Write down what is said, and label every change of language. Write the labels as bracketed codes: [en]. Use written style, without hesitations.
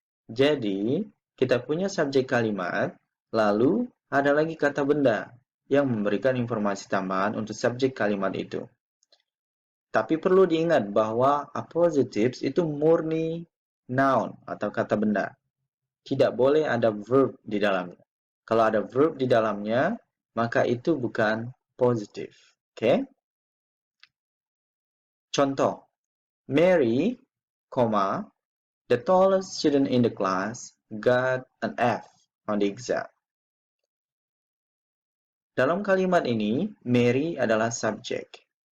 [id] Jadi, kita punya subjek kalimat, lalu ada lagi kata benda yang memberikan informasi tambahan untuk subjek kalimat itu. Tapi perlu diingat bahwa appositives itu murni noun atau kata benda. Tidak boleh ada verb di dalamnya. Kalau ada verb di dalamnya, maka itu bukan positif. Oke? [en] Contoh, Mary, the tallest student in the class, got an F on the exam. [id] Dalam kalimat ini, Mary adalah subjek.